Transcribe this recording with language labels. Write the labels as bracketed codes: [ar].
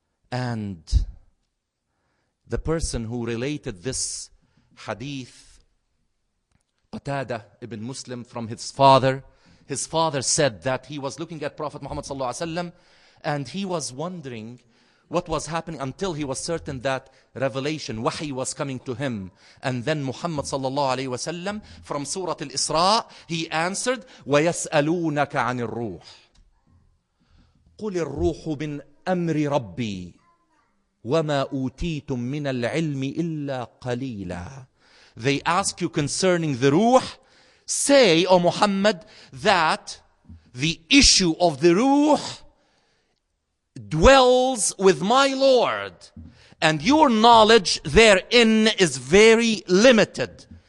[en] And the person who related this hadith, Qatada ibn Muslim, from his father said that he was looking at Prophet Muhammad sallallahu alaihi wasallam and he was wondering what was happening until he was certain that revelation, wahi was coming to him. And then Muhammad sallallahu alayhi wasallam from Surah Al-Isra, he answered, [ar] وَيَسْأَلُونَكَ عَنِ الرُّوحِ قُلِ الرُّوحُ مِنْ أَمْرِ رَبِّي وَمَا أُوتِيتُم مِّنَ الْعِلْمِ إِلَّا قَلِيلًا. [en] They ask you concerning the Ruh. Say, O Muhammad, that the issue of the Ruh dwells with my Lord, and your knowledge therein is very limited.